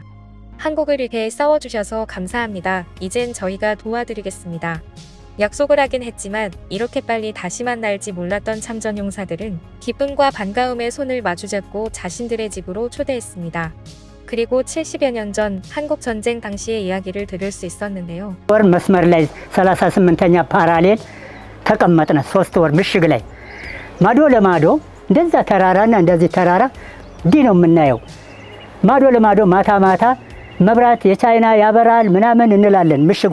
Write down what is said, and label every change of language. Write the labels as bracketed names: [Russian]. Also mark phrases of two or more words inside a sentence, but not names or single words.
[Korean] 한국을 위해 싸워주셔서 감사합니다. 이젠 저희가 도와드리겠습니다. 약속을 하긴 했지만 이렇게 빨리 다시 만날지 몰랐던 참전용사들은 기쁨과 반가움에 손을 마주잡고 자신들의 집으로 초대했습니다. 그리고 70여 년 전 한국 전쟁 당시의 이야기를 들을 수 있었는데요. [Amharic] ወር መስመር ላይ 38ኛ ፓራሌል ተቀመጥነ 3 ወር ምሽግ ላይ ማዶ ለማዶ እንደዛ ተራራና እንደዚህ ተራራ እንዲህ ነው የምናየው። ማዶ ለማዶ ማታ ማታ መብራት የቻይና ያበራል ምናምን እንላለን። ምሽግ